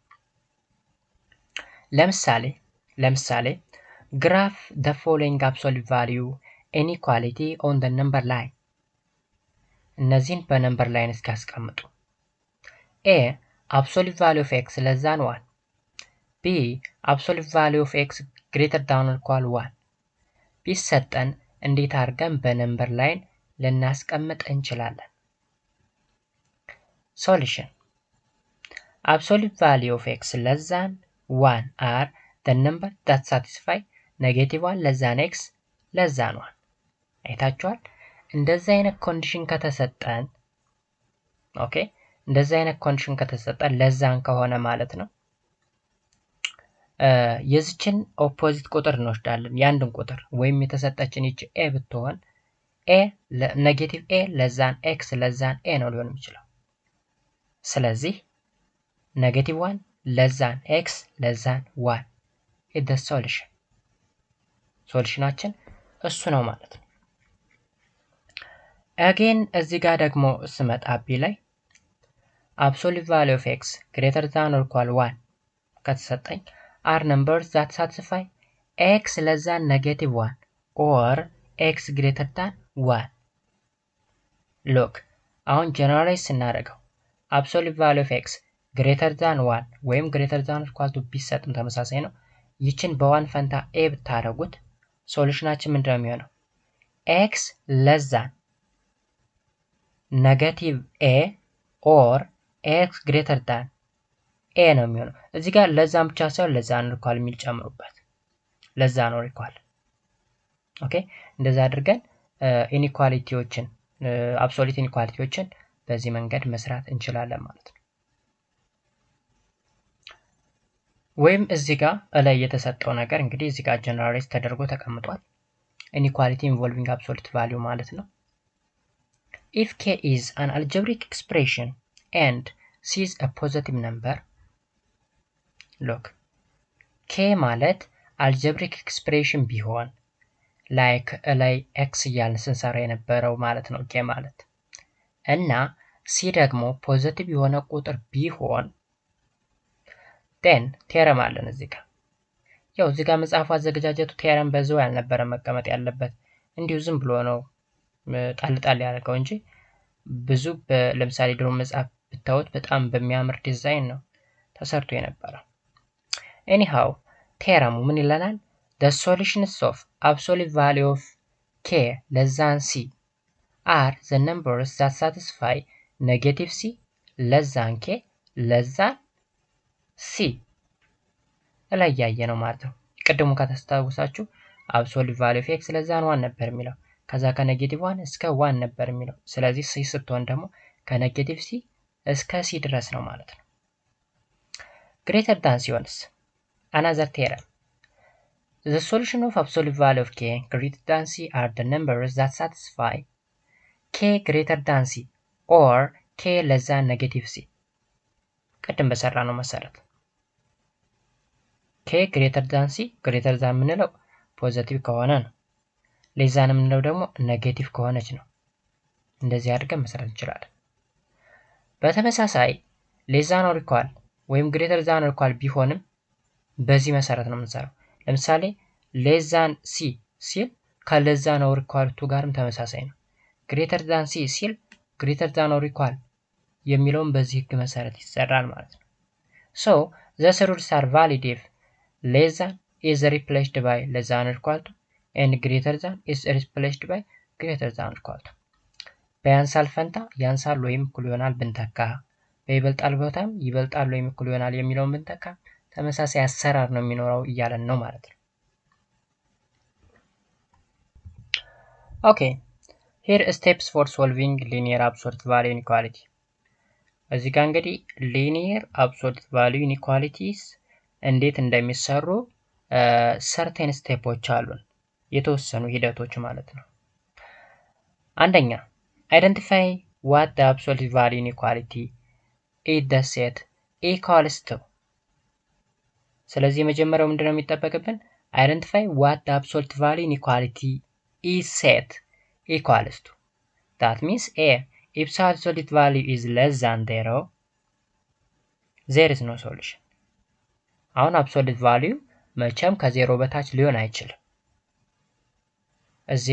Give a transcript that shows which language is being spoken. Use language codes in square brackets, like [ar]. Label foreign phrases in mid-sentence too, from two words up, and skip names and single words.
[am] ለምሳሌ ግራፍ [en] the following absolute value inequality on the number line። [am] እነዚህን በነምበር ላይን እስኪ ያስቀምጡ። [en] a absolute value of x less than 1 b absolute value of x greater than or equal 1 [am] ቢሰጠን እንዴት አድርገን በነምበር ላይን ልናስቀምጥ እንችላለን? [en] Solution: absolute value of x less than 1 are the number that satisfy -1 less than x less than 1። አይታችኋል? [am] እንደዚህ አይነት ኮንዲሽን ከተሰጠን ኦኬ፣ እንደዚህ አይነት ኮንዲሽን ከተሰጠን ለዛን ከሆነ ማለት ነው የዚችን ኦፖዚት ቁጥር እንወስዳለን። ያንድን ቁጥር ወይም የተሰጠችን ይች a ብትሆን a ኔጌቲቭ a ለዛን x ለዛን a ነው ሊሆን የሚችለው። ስለዚህ ኔጌቲቭ 1 ለዛን x ለዛን 1 [en] is the solution። [am] ሶሉሽናችን እሱ ነው ማለት ነው። [en] again [am] እዚህ ጋር ደግሞ ስመጣ b ላይ [en] absolute value of x greater than or equal 1 ከተሰጠኝ are numbers that satisfy x less than -1 or x greater than 1። look [am] አሁን ጀነራላይዝ ስናደርገው [en] absolute value of x greater than 1 ወይም greater than or equal to [am] ቢሰጥም ተመሳሳይ ነው። ይችን በ1 ፈንታ a ብታደርጉት ሶሉሽናችን ምንድነው የሚሆነው? [en] x less than -a or x greater than a [am] ነው የሚሆነው። እዚህ ጋር ለዛን ብቻ ሳይሆን ለዛን ሪኳል የሚል ጨምሩበት። ለዛ ነው ሪኳል። ኦኬ፣ እንደዛ አድርገን ኢኒኳሊቲዎችን አብሶሉት ኢኒኳሊቲዎችን በዚህ መንገድ መስራት እንችላለን ማለት ነው። ወይም እዚህ ጋር ላይ የተሰጠው ነገር እንግዲህ እዚህ ጋር ጀነራላይዝ ተደርጎ ተቀምጧል። ኢኒኳሊቲ ኢንቮልቪንግ አብሶሉት ቫልዩ ማለት ነው። [en] if k is an algebraic expression and c is a positive number look k ማለት algebraic expression ቢሆን like ላይ x [am] እያልን ስንሰራ የነበረው ማለት ነው k ማለት እና c ደግሞ ፖዚቲቭ የሆነ ቁጥር ቢሆን then ቴረም አለን እዚህ ጋር። ያው እዚህ ጋር መጽሐፉ አዘገጃጀቱ ቴረም በዛው ያልነበረ መቀመጥ ያለበት እንዲሁ ዝም ብሎ ነው ጣል ያደረገው እንጂ ብዙ ለምሳሌ ድሮ መጽሐፍ ብታዩት በጣም በሚያምር ዲዛይን ነው ተሰርቶ የነበረው። anyhow ቴረሙ ምን ይለናል? [en] the solutions of absolute value of k less than c are the numbers that satisfy negative c less than k less than c [am] ላይ ያየ ነው ማለት ነው። ቅድሙ ከተስታውሳችሁ [en] absolute value of x less than 1 [am] ነበር የሚለው። ከዛ ከኔጌቲቭ 1 እስከ 1 ነበር የሚለው። ስለዚህ c ስትሆን ደግሞ ከኔጌቲቭ c እስከ c ድረስ ነው ማለት ነው። [en] greater than ሲሆንስ another theorem the solution of absolute value of k greater than c are the numbers that satisfy k greater than c or k less than negative c [am] ቅድም በሰራ ነው መሰረት [en] k greater than c greater than [am] ምንለው ፖዚቲቭ ከሆነ ነው። [en] less than [am] ምንለው ደግሞ ኔጌቲቭ ከሆነች ነው። እንደዚህ አድርገን መስራት እንችላለን። በተመሳሳይ [en] less than or equal [am] ወይም greater [en] than or equal [am] ቢሆንም በዚህ መሰረት ነው የምንሰራው። ለምሳሌ [en] less than c [am] ሲል ከ [en] less than or equal to [am] ጋርም ተመሳሳይ ነው። [en] greater than c [am] ሲል [en] greater than or equal [am] የሚለውን በዚህ ህግ መሰረት ይሰራል ማለት ነው። [en] so the rules are valid if less than is replaced by less than or equal to and greater than is replaced by greater than or equal to [am] በያንሳል ፈንታ ያንሳል ወይም እኩል ይሆናል ብንተካ፣ በይበልጣል ቦታም ይበልጣል ወይም እኩል ይሆናል የሚለውን ብንተካ ተመሳሳይ አሰራር ነው የሚኖረው እያለን ነው ማለት ነው። [en] okay here steps for solving linear absolute value inequality። [am] እዚህ ጋር እንግዲህ [en] linear absolute value inequalities [am] እንዴት እንደሚሰሩ ሰርቴን ስቴፖች አሉን፣ የተወሰኑ ሂደቶች ማለት ነው። አንደኛ [en] identify what the absolute value inequality is the set equals to። [am] ስለዚህ መጀመሪያው ምንድነው የሚጠበቅብን? [en] identify what the absolute value inequality is set equals to that means a if absolute value is less than 0 there is no solution አሁን absolute value [am] መቼም ከ0 በታች ሊሆን አይችልም እዚህ